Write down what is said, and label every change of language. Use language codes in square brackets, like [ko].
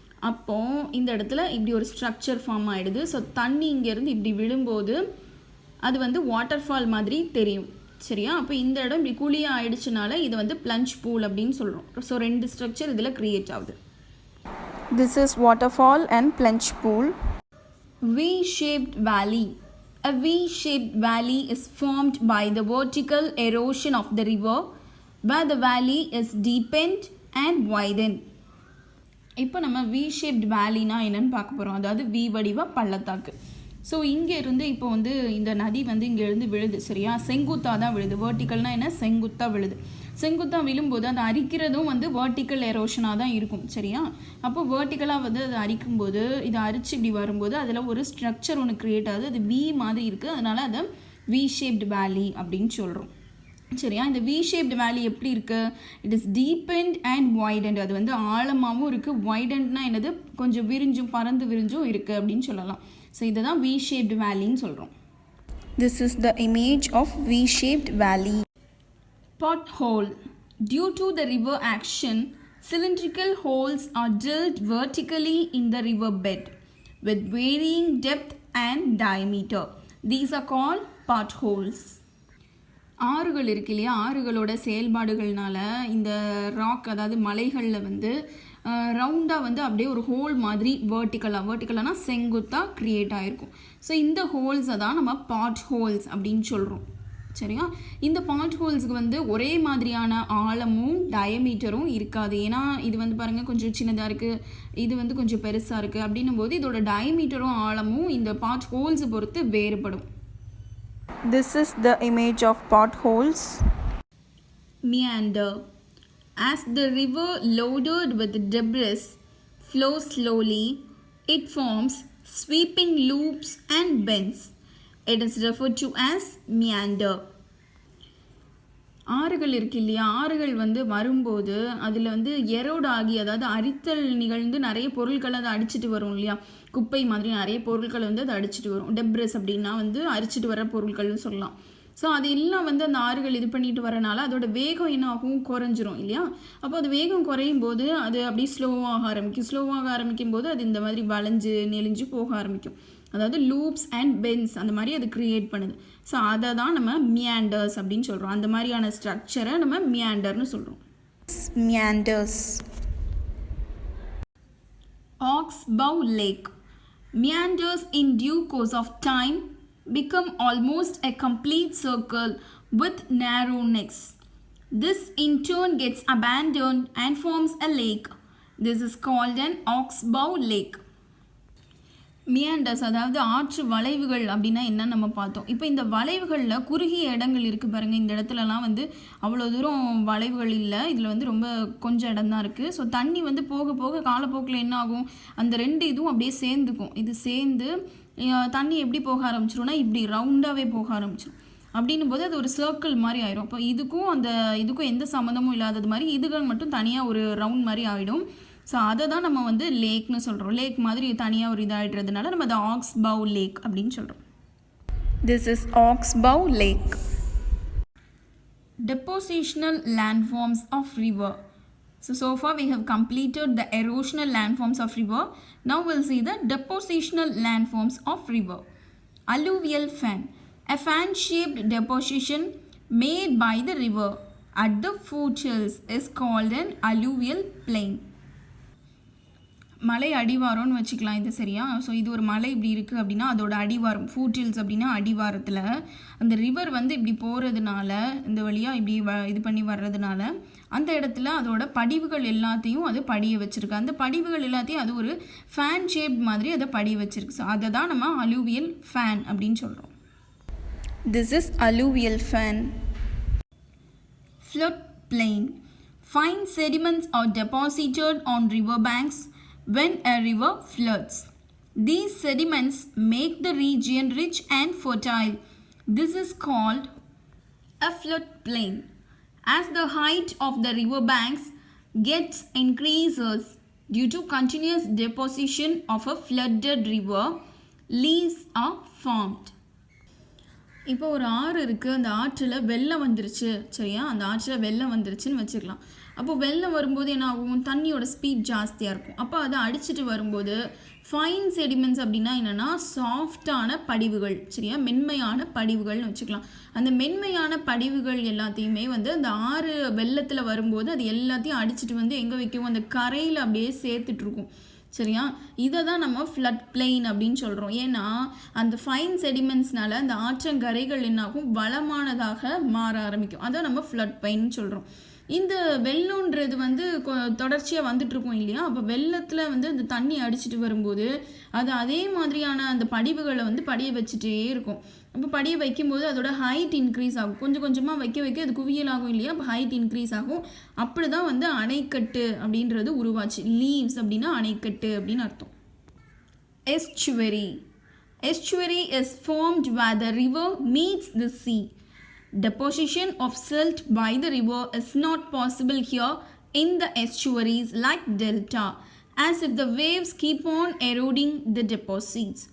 [ta] அப்போது இந்த இடத்துல இப்படி ஒரு ஸ்ட்ரக்சர் ஃபார்ம் ஆகிடுது. ஸோ தண்ணி இங்கேருந்து இப்படி விழும்போது அது வாட்டர் ஃபால் மாதிரி தெரியும், சரியா? அப்போ இந்த இடம் இப்படி குழியாக ஆயிடுச்சுனால இது பிளஞ்ச் பூல் அப்படின்னு சொல்கிறோம். ஸோ ரெண்டு ஸ்ட்ரக்சர் இதில் க்ரியேட் ஆகுது. [en] This is waterfall and plunge pool. V-shaped valley. A V-shaped valley is formed by the vertical erosion of the river where the valley is deepened and widened. [ta] இப்போ நம்ம V-shaped valleyனா என்னன்னு பார்க்க போகிறோம். அதாவது V வடிவ பள்ளத்தாக்கு. So இங்கேருந்து இப்போ இந்த நதி இங்கேருந்து விழுது, சரியா? செங்குத்தாக தான் விழுது. வேர்ட்டிக்கல்னால் என்ன, செங்குத்தாக விழுது. செங்குத்தாக விழும்போது அது அரிக்கிறதும் வந்து வெர்டிக்கல் எரோஷனாக தான் இருக்கும். சரியா? அப்போ வெர்டிக்கலாக வந்து அது அரிக்கும்போது இதை அரிச்சு இப்படி வரும்போது அதில் ஒரு ஸ்ட்ரக்சர் ஒன்று க்ரியேட் ஆகுது. அது வி மாதிரி இருக்குது, அதனால் அதை வி ஷேப்டு வேலி அப்படின்னு சொல்கிறோம். சரியா? இந்த வி ஷேப்டு வேலி எப்படி இருக்குது? [en] It is deepened and widened. [ta] அது வந்து ஆழமாகவும் இருக்குது. வைடண்ட்னா என்னது? கொஞ்சம் விரிஞ்சும் பறந்து விரிஞ்சும் இருக்குது அப்படின்னு சொல்லலாம். ஸோ இதை தான் வி ஷேப்டு வேலின்னு சொல்கிறோம். [en] This is the image of V-shaped valley. Pothole. Due to the river action, cylindrical holes are drilled vertically in the river bed with varying depth and diameter. These are called potholes. [ta] ஆறுகள் இருக்கு இல்லையா, ஆறுகளோட செயல்பாடுகள்னால இந்த rock அதாவது மலைகளில் வந்து ரவுண்டாக வந்து அப்படியே ஒரு ஹோல் மாதிரி வேர்ட்டிக்கலானா செங்குத்தாக க்ரியேட் ஆகிருக்கும். ஸோ இந்த ஹோல்ஸை தான் நம்ம பாட் ஹோல்ஸ் அப்படின்னு சொல்கிறோம். சரியா? இந்த பாட் ஹோல்ஸுக்கு வந்து ஒரே மாதிரியான ஆழமும் டயமீட்டரும் இருக்காது. ஏன்னா இது வந்து பாருங்கள் கொஞ்சம் சின்னதாக இருக்குது, இது வந்து கொஞ்சம் பெருசாக இருக்குது. அப்படின்னும் போது இதோட டயமீட்டரும் ஆழமும் இந்த பாட் ஹோல்ஸை பொறுத்து வேறுபடும். [en] This is the image of potholes. Meander. As the river loaded with debris flows slowly, it forms sweeping loops and bends. It is referred to as meander. [ta] ஆறுகள் இருக்கு இல்லையா, ஆறுகள் வந்து வரும்போது அதில் வந்து எரோட் ஆகி அதாவது அரித்தல் நிகழ்ந்து நிறைய பொருட்கள் அதை அடிச்சுட்டு வரும் இல்லையா, குப்பை மாதிரி நிறைய பொருட்கள் வந்து அதை அடிச்சுட்டு வரும். டெப்ரஸ் அப்படின்னா வந்து அரிச்சிட்டு வர பொருட்கள்னு சொல்லலாம். ஸோ அது எல்லாம் வந்து அந்த ஆறுகள் இது பண்ணிட்டு வரனால அதோட வேகம் என்ன ஆகும்? குறைஞ்சிரும் இல்லையா? அப்போ அது வேகம் குறையும் போது அது அப்படியே ஸ்லோவாக ஆரம்பிக்கும் போது அது இந்த மாதிரி வளைஞ்சு நெளிஞ்சு போக ஆரம்பிக்கும். அதாவது லூப்ஸ் அண்ட் பென்ஸ் அந்த மாதிரி அது க்ரியேட் பண்ணுது. ஸோ அதை தான் நம்ம மியாண்டர்ஸ் அப்படின்னு சொல்கிறோம். அந்த மாதிரியான ஸ்ட்ரக்சரை நம்ம மியாண்டர்னு சொல்கிறோம். [en] Meanders. Oxbow Lake. Meanders in due course of time become almost a complete circle with narrow necks. This in turn gets abandoned and forms a lake. This is called an oxbow lake. [ta] Meanders அதாவது ஆற்று வளைவுகள் அப்படின்னா என்னன்னு நம்ம பார்த்தோம். இப்போ இந்த வளைவுகளில் குறுகிய இடங்கள் இருக்குது பாருங்கள். இந்த இடத்துலலாம் வந்து அவ்வளோ தூரம் வளைவுகள் இல்லை, இதில் வந்து ரொம்ப கொஞ்சம் இடம் தான் இருக்குது. ஸோ தண்ணி வந்து போக போக காலப்போக்கில் என்ன ஆகும்? அந்த ரெண்டு இதுவும் அப்படியே சேர்ந்துக்கும். இது சேர்ந்து தண்ணி எப்படி போக ஆரம்பிச்சிரும்னா இப்படி ரவுண்டாகவே போக ஆரம்பிச்சிடும். அப்படின்னும் போது அது ஒரு சர்க்கிள் மாதிரி ஆயிரும். அப்போ இதுக்கும் எந்த சம்மந்தமும் இல்லாதது மாதிரி இதுகள் மட்டும் தனியாக ஒரு ரவுண்ட் மாதிரி ஆகிடும். ஸோ அதை தான் நம்ம வந்து லேக்னு சொல்கிறோம். லேக் மாதிரி தனியாக ஒரு இதாகிடுறதுனால நம்ம அதை ஆக்ஸ்பௌ லேக் அப்படின்னு சொல்கிறோம். [en] This is Oxbow Lake. Depositional landforms of river. So far we have completed the erosional landforms of river. Now we'll see the depositional landforms of river. Alluvial fan. A fan-shaped deposition made by the river at the foothills is called an alluvial plain. [ta] மலை அடிவாரம்னு வச்சுக்கலாம் இது. சரியா? So இது ஒரு மலை இப்படி இருக்குது அப்படின்னா அதோட அடிவாரம் ஃபூட்ஹில்ஸ் அப்படின்னா அடிவாரத்தில் அந்த ரிவர் வந்து இப்படி போகிறதுனால இந்த வழியாக இப்படி இது பண்ணி வர்றதுனால அந்த இடத்துல அதோட படிவுகள் எல்லாத்தையும் அது படிய வச்சுருக்கு. அந்த படிவுகள் எல்லாத்தையும் அது ஒரு ஃபேன் ஷேப் மாதிரி அதை படிய வச்சுருக்கு. ஸோ அதை தான் நம்ம அலூவியல் ஃபேன் அப்படின்னு சொல்கிறோம். [en] This is alluvial fan. Flood plain. Fine sediments are deposited on river banks when a river floods. These sediments make the region rich and fertile. This is called a floodplain. As the height of the river banks gets increases due to continuous deposition of a flooded river, leaves are formed. [ta] இப்போ ஒரு ஆறு இருக்குது, அந்த ஆற்றில் வெள்ளம் வந்துருச்சு. சரியா? அந்த ஆற்றில் வெள்ளம் வந்துருச்சுன்னு வச்சுக்கலாம். அப்போ வெள்ளம் வரும்போது என்ன ஆகும்? தண்ணியோட ஸ்பீட் ஜாஸ்தியாக இருக்கும். அப்போ அதை அடிச்சுட்டு வரும்போது ஃபைன் செடிமெண்ட்ஸ் அப்படின்னா என்னென்னா சாஃப்டான படிவுகள். சரியா? மென்மையான படிவுகள்னு வச்சுக்கலாம். அந்த மென்மையான படிவுகள் எல்லாத்தையுமே வந்து அந்த ஆறு வெள்ளத்தில் வரும்போது அது எல்லாத்தையும் அடிச்சுட்டு வந்து எங்கே வைக்கும்? அந்த கரையில் அப்படியே சேர்த்துட்ருக்கும். சரியா? இதை தான் நம்ம ஃப்ளட் பிளெயின் அப்படின்னு சொல்கிறோம். ஏன்னா அந்த ஃபைன் செடிமெண்ட்ஸ்னால அந்த ஆற்றங்கரைகள் என்னாகும்? வளமானதாக மாற ஆரம்பிக்கும். அதை நம்ம ஃப்ளட் பிளெயின் சொல்கிறோம். இந்த வெள்ளம்ன்றது வந்து தொடர்ச்சியாக வந்துட்டுருக்கும் இல்லையா, அப்போ வெள்ளத்தில் வந்து அந்த தண்ணி அடிச்சுட்டு வரும்போது அது அதே மாதிரியான அந்த படிவுகளை வந்து படிய வச்சுட்டே இருக்கும். அப்போ படிய வைக்கும்போது அதோட ஹைட் இன்க்ரீஸ் ஆகும். கொஞ்சம் கொஞ்சமாக வைக்க வைக்க அது குவியல் ஆகும் இல்லையா, அப்போ ஹைட் இன்க்ரீஸ் ஆகும். அப்படி தான் வந்து அணைக்கட்டு அப்படின்றது உருவாச்சு. லீவ்ஸ் அப்படின்னா அணைக்கட்டு அப்படின்னு அர்த்தம். [en] எஸ்சுவரி. Estuary is formed where the river meets the sea. Deposition of silt by the river is not possible here in the estuaries like delta, as if the waves keep on eroding the deposits.